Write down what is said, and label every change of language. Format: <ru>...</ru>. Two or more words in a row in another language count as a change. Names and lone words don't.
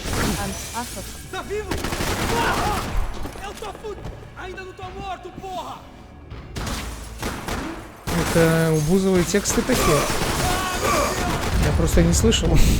<ru>Ахов.</ru> <pt>Tá vivo? Eu tô ainda não tô morto, porra!</pt> <ru>Это у Бузовой тексты такие. Я просто не слышал.</ru>